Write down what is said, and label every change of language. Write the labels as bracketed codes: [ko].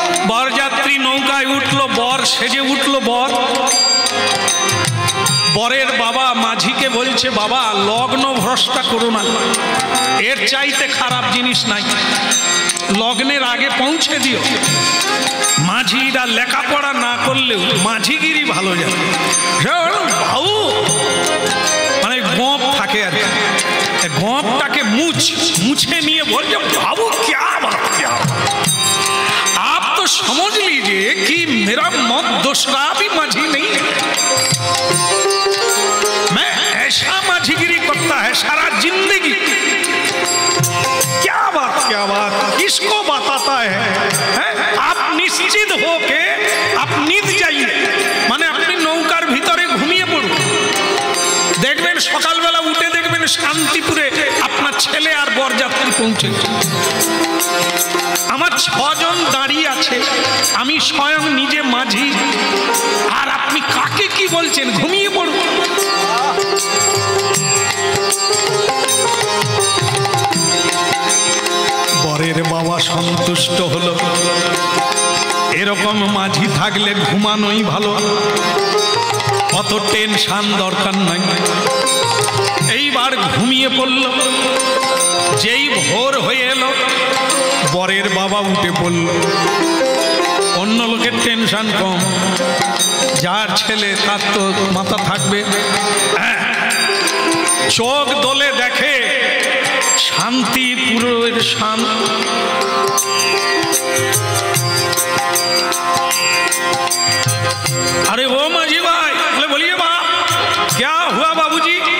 [bn] বরযাত্রী নৌকায় উঠলো, বর সেজে উঠলো। বরের বাবা মাঝিকে বলছে, বাবা লগ্ন ভ্রষ্টা করো না, এর চাইতে খারাপ জিনিস নাই, লগ্নের আগে পৌঁছে দিও। মাঝিরা লেখাপড়া না করলেও মাঝিগিরি ভালো জানে, ভাউ মানে গোপ থাকে আর গোপটাকে মুছে নিয়ে বলছে, ভাবু [hi] क्या बात क्या, आप तो समझ लीजिए कि मेरा मत दूसरा भी माझी नहीं है, मैं ऐसा माझीगिरी करता है सारा जिंदगी। क्या बात किसको बताता है? आप निश्चित हो के आप नींद जाइए, [bn] মানে আপনি নৌকার ভিতরে ঘুমিয়ে পড়ুন, দেখবেন সকালবেলা উঠে দেখবেন শান্তিপুরে আপনার ছেলে আর বরযাত্রী পৌঁছে। আমার 6 জন দাঁড়িয়ে আছে, আমি স্বয়ং নিজে মাঝি, আর আপনি কাকে কি বলছেন? ঘুমিয়ে পড়ুন। বরের বাবা সন্তুষ্ট হলো, এরকম মাঝি থাকলে ঘুমানোই ভালো, অত টেনশন দরকার নাই। এইবার ঘুমিয়ে পড়ল। যেই ভোর হয়ে এলো, বরের বাবা উঠে পড়ল। অন্য লোকের টেনশন কম, যার ছেলে তার তো মাথা থাকবে। চোখ দোলে দেখে শান্তিপুরের [hi] अरे वो माझी भाई, बोले बोलिए बाप, क्या हुआ बाबूजी?